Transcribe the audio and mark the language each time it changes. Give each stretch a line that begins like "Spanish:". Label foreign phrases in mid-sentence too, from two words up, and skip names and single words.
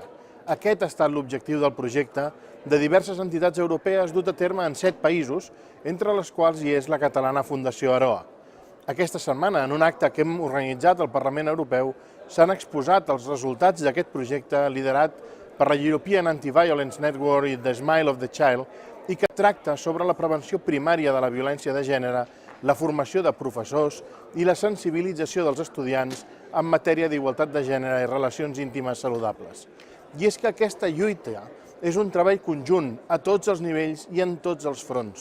Catalan: Aquest ha estat l'objectiu del projecte de diverses entitats europees dut a terme en 7 països, entre les quals hi és la catalana Fundació Aroa. Aquesta setmana, en un acte que hem organitzat al Parlament Europeu, s'han exposat els resultats d'aquest projecte liderat per la European Anti-Violence Network i The Smile of the Child i que tracta sobre la prevenció primària de la violència de gènere, la formació de professors i la sensibilització dels estudiants en matèria d'igualtat de gènere i relacions íntimes saludables. I és que aquesta lluita és un treball conjunt a tots els nivells i en tots els fronts.